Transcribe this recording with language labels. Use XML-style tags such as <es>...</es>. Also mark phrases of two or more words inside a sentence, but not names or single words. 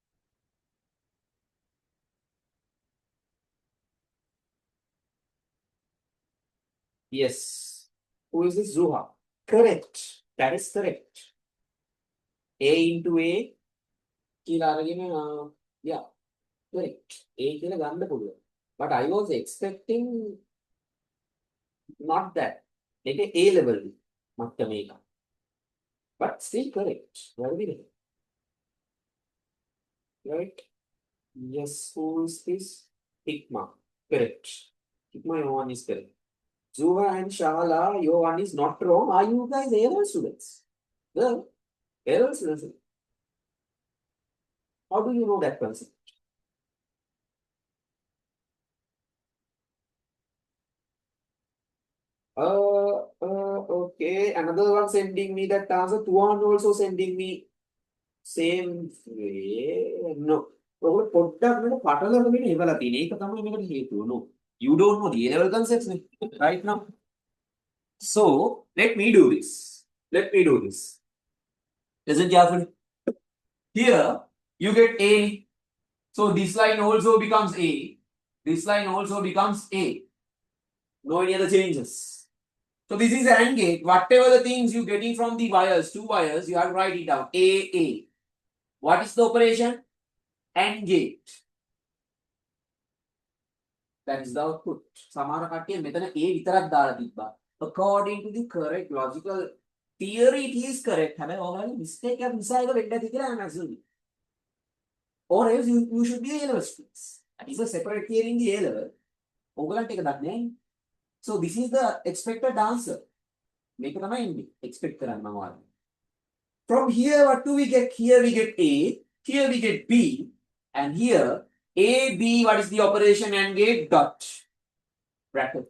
<en>Yes. Who is this? Zuha. Correct. That is correct. A into A. Yeah.</en> <si>Correct. A කියලා ගන්න පුළුවන්.</si> <en>But I was expecting not that.</en> <si>ඒක</si> <en>A level</en> <si>මට්ටමේ එක.</si> <en>But still correct. Very good. Right? Yes, who is this? Hikma. Correct. Hikma, your one is correct. Zuha and Shala, your one is not wrong. Are you guys A-level students? The A-level students. How do you know that concept? Okay. Another one sending me that answer. Tuan also sending me same way. No.</en> <si>ඔකට පොඩ්ඩක් මේක පටලවගෙන ඉවලා තියෙන. ඒක තමයි මේකට හේතුව.</si> <en>No. You don't know the A-level concepts right now. So, let me do this. Let me do this. Listen carefully. Here, you get A. So, this line also becomes A. This line also becomes A. No any other changes. So this is AND gate. Whatever the things you getting from the wires, two wires, you have to write it down. A. What is the operation? AND gate. That is the output.</en> <si>සමහර කට්ටිය මෙතන A විතරක් දාලා තිබ්බා.</si> <en>According to the correct logical theory, it is correct.</en> <si>හැබැයි ඔයාලගේ mistake එකක් නිසා ඒක වෙන්න ඇති කියලා</si> <en>I'm assuming. Or else you should be A-level students. That is a separate theory in the A-level.</en> <si>ඔයගලන්ට ඒක දන්නේ නැහැ.</si> <en>So this is the expected answer. Make it a expect from here, what do we get? Here we get A, here we get B, and here A, B, what is the operation AND gate? Dot. Bracket.</en>